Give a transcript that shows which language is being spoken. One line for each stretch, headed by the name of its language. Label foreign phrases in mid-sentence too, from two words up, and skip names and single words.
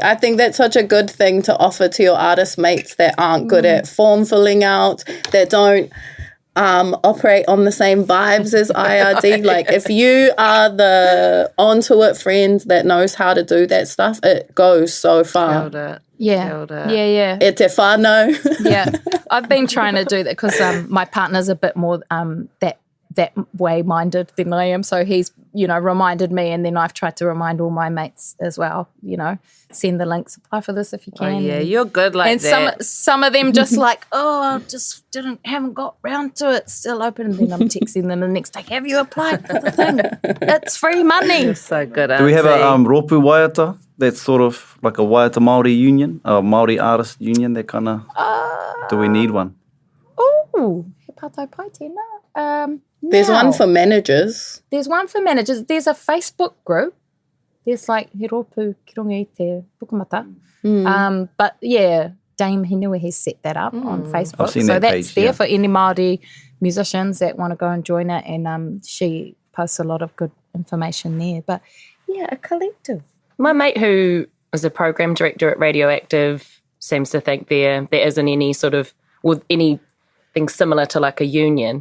English: I think that's such a good thing to offer to your artist mates that aren't good at form filling out, that don't operate on the same vibes as IRD. Like, if you are the onto it friend that knows how to do that stuff, it goes so far. Yeah.
Māori: E te whānau.
English: Yeah. I've been trying to do that because my partner's a bit more that way minded than I am. So he's, you know, reminded me, and then I've tried to remind all my mates as well, you know, send the links, apply for this if you can. Oh, yeah, you're good like and that. And some of them just like, I just haven't got round to it, still open. And then I'm texting them the next day, have you applied for the thing? It's free money. You're so good, Do we have a
Māori: Ropu Waiata?
English: That's sort of like a
Māori: Waiata Māori
English: union, a Māori artist union, that kind of, do we need one?
Māori: Oh, he pātai pai tēnā.
English: There's one for managers. There's one for managers. There's a Facebook group. There's like
Māori: he ropu ki runga i te pukamata.
English: But yeah, Dame Henua has set that up on Facebook. I've seen so that that's page, there for any Māori musicians that want to go and join it. And she posts a lot of good information there. But yeah, a collective. My mate who is a program director at Radioactive seems to think there isn't any sort of, or anything similar to like a union.